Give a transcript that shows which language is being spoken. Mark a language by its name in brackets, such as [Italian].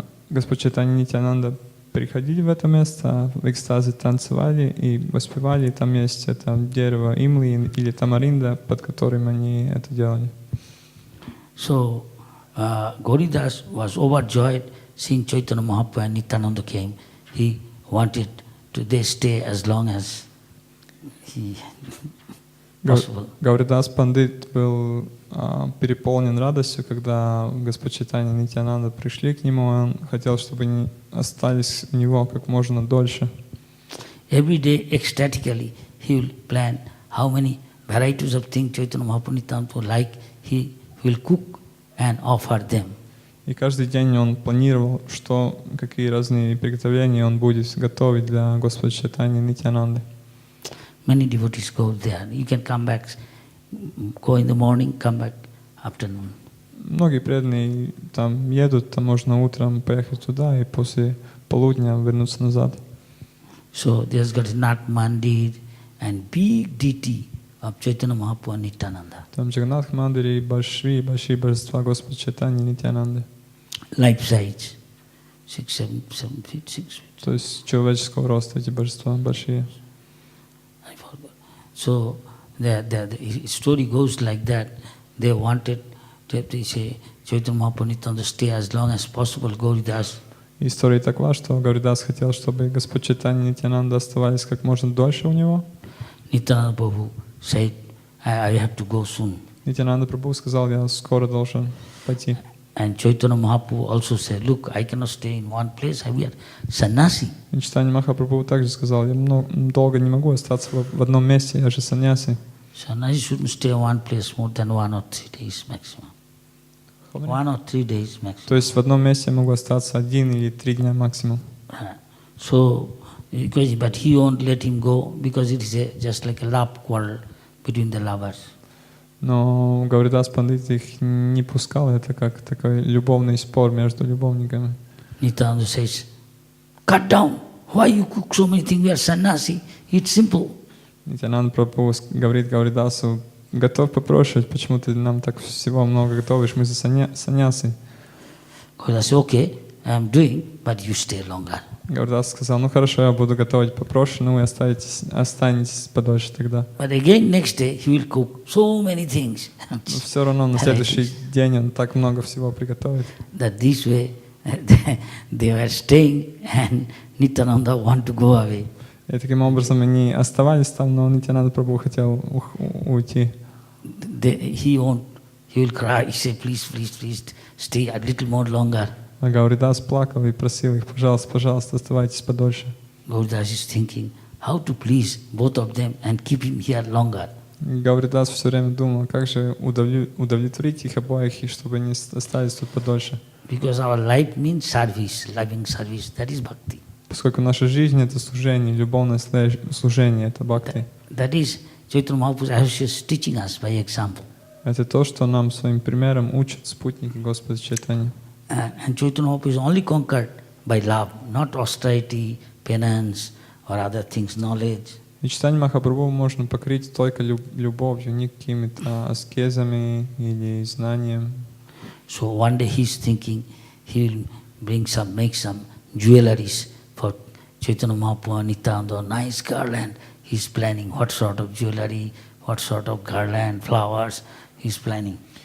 [Russian] Господь Чайтанья и Нитьянанда приходили в это место, в экстазе танцевали и воспевали. И там есть это дерево имли или тамаринда, под которым они это делали. [English] So Gauridas was overjoyed seeing Chaitanya Mahaprabhu and Nityananda came. He wanted they stay as long as he possible. [Russian] Гауридас Пандит был переполнен радостью, когда Господь Чайтанья и Нитьянанда пришли к нему. Он хотел, чтобы они остались у него как можно дольше. [English] Every day ecstatically he will plan how many varieties of things Chaitanya Mahaprabhu Nityananda like, he will cook and offer them. [Russian] И каждый день он планировал, какие разные приготовления он будет готовить для Господа Чайтаньи и Нитьянанды. [English] Many devotees go there. You can come back, go in the morning, come back afternoon. [Russian] Многие преданные там едут, там можно утром поехать туда и после полудня вернуться назад. [English] So there's got Nath Mandir and big deity of Chaitanya Mahaprabhu and Nityananda. [Russian] Там Джаганнатх Мандире и большие божества Господа Чайтаньи и Нитьянанды. [English] Life size, 7 feet, 6 feet. [Russian] То есть человеческого роста эти божества большие. [English] I forgot. So the story goes like that. They wanted, they say, Chaitanya Mahaprabhu Nityananda stay as long as possible, Gauridas. [Russian] История такова, что Гауридас хотел, чтобы Господь Чайтанья и Нитьянанда оставались как можно дольше у него. [English] Nityananda Prabhu said, I have to go soon. [Russian] Нитьянанда Прабху сказал, я скоро должен пойти. [English] And Chaitanya Mahaprabhu also said, look, I cannot stay in one place, I am sannyasi. [Russian] И Чайтанья Махапрабху также сказал, я долго не могу остаться в одном месте, я же саньяси. [English] Sannyasi shouldn't stay in one place more than 1 or 3 days maximum. 1 or 3 days maximum. [Russian] То есть в одном месте я могу остаться 1 или 3 дня максимум. [English] So, but he won't let him go because it is just like a love quarrel between the lovers. [Russian] Но Гауридас Пандит их не пускал, это как такой любовный спор между любовниками. [English] Nityananda says, cut down. Why you cook so many things? We are sannyasi. It's simple. [Russian] Нитьянанда Прабху говорит Гауридасу, готов попрошать, почему ты нам так всего много готовишь, мы за саньясы. [English] Gauridas said, okay, I am doing, but you stay longer. [Russian] Гауридас сказал, хорошо, я буду готовить попроще, вы останетесь подольше тогда. [English] But again next day he will cook so many things. [Russian] Но все равно на следующий день он так много всего приготовит. [English] That this way they were staying and Nityananda want to go away. [Russian] И таким образом они оставались там, но Нитьянанда Прабху хотел уйти. [English] He will cry, he said, please stay a little more longer. [Russian] А Гауридас плакал и просил их, пожалуйста, оставайтесь подольше. [English] Gauridas is thinking how to please both of them and keep him here longer. [Russian] Гауридас все время думал, как же удовлетворить их обоих, и чтобы они остались тут подольше. [English] Because our life means service, loving service, that is bhakti. [Russian] Поскольку наша жизнь — это служение, любовное служение — это бхакти. [English] That is Chaitanya Mahaprabhu is teaching us by example. [Russian] Это то, что нам своим примером учат спутники Господа Чайтаньи. [English] And Chaitanya Mahaprabhu is only conquered by love, not austerity, penance or other things, knowledge. [Russian] И Чайтанья Махапрабху можно покрыть только любовью, не какими-то аскезами или знанием. [English] So one day he is thinking he will make some jewelries for Chaitanya Mahaprabhu and Nityananda, nice garland. He is planning what sort of jewelry, what sort of garland, flowers he is planning.